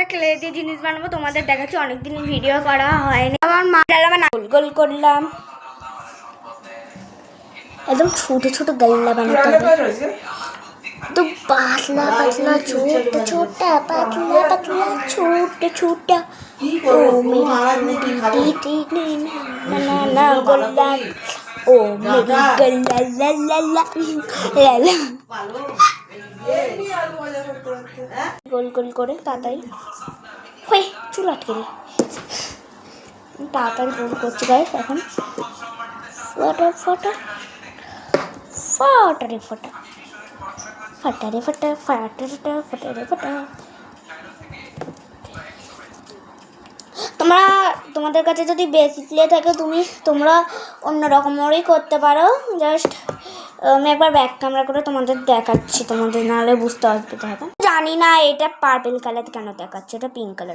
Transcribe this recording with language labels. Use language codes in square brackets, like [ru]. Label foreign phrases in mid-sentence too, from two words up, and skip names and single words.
[bn] ক্লে দিয়ে জিনিস বানাবো, তোমাদের দেখাচ্ছি, অনেকদিন ভিডিও করা হয়নি। আমার মা গোল গোল করলাম, একদম ছোট ছোট গাল্লা বানাতে হবে, তো পাতলা পাতলা ছোট ছোট পাতলা পাতলা ছোট ছোট। ও মেरी टी टी ना ना ना गोल्ला, ও মেরি গল্লা লা লা লা লা লা। গোল গোল করে তাড়াতাড়ি, হই চুল আটকে রে, তাড়াতাড়ি গোল করছি গাইস। এখন ফটা ফটা ফটা রে ফটা, ফটা রে ফটা, ফটা ফটা ফটা রে ফটা। তোমাদের কাছে যদি বেশি ক্লে থাকে তোমরা অন্য রকমেরই করতে পারো। জাস্ট আমি একবার [en] back camera [bn] করে তোমাদের দেখাচ্ছি, তোমাদের নাহলে বুঝতে অসুবিধা হবে। জানি না এটা [en] purple colour [bn] কেন দেখাচ্ছে, এটা [en] pink colour.